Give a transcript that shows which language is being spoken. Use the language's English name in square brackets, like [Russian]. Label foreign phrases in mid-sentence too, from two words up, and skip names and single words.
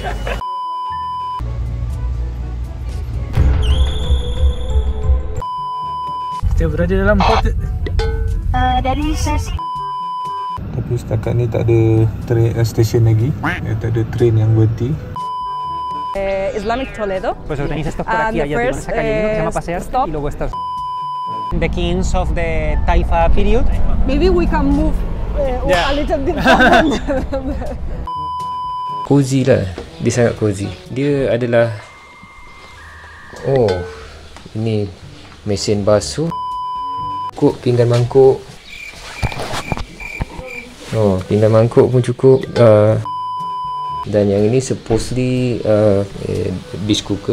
[Malay] Kita berada dalam kota. Dari sesi Tapi setakat ni tak ada stesen lagi. Tak ada train yang berhenti. [English] Islamic Toledo. [Spanish] Pues organizas esto por aquí, [English] the [Spanish] allá tiene [English] first, [Spanish] esa calle que se llama Pasear [English] stop. [Spanish] y luego estás. [English] The kings of the Taifa period. Maybe we can move Yeah. a little bit. [Malay] Cozy lah. Dia sangat cozy. Dia adalah ini mesin basuh. Cukup pinggan mangkuk. Pinggan mangkuk pun cukup. Dan yang ini [English] supposedly dish cooker.